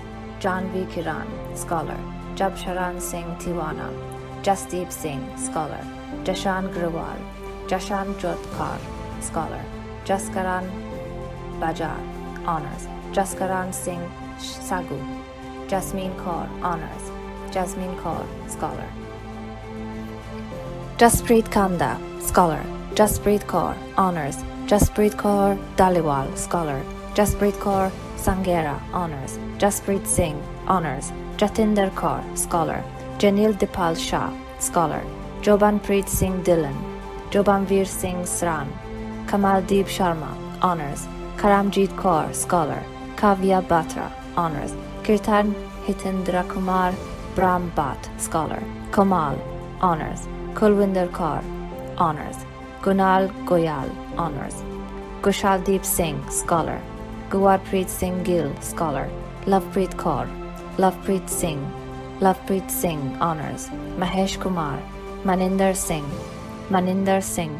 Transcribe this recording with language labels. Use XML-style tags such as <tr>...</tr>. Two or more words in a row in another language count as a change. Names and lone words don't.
<en>John V. Kiran, Scholar. Jabsharan Singh Tiwana. Jasdeep Singh, Scholar. Jashan Grawal. Jashan Jotkar, Scholar. Jaskaran Bajar, Honours. Jaskaran Singh Sagu. Jasmine Kaur, Honours. Jasmine Kaur, Scholar. Jaspreet Kanda, Scholar. Jaspreet Kaur, Honours. Jaspreet Kaur Daliwal, Scholar. Jaspreet Kaur Sangera, Honours. Jaspreet Singh, Honours. Jatinder Kaur, Scholar. Janil Dipal Shah, Scholar. Jobanpreet Singh Dillon. Jobanveer Singh Sran. Kamaldeep Sharma, Honours. Karamjeet Kaur, Scholar. Kavya Batra, Honours. Kirtan Hitendra Kumar Brahm Bhatt, Scholar. Kamal, Honours. Kulwinder Kaur, Honours. Gunal Goyal, Honours. Kushaldeep Singh, Scholar. Guwarpreet Singh Gill, Scholar. Lovepreet Kaur. Lovepreet Singh. Lovepreet Singh, Honours. Mahesh Kumar. Maninder Singh. Maninder Singh.</en>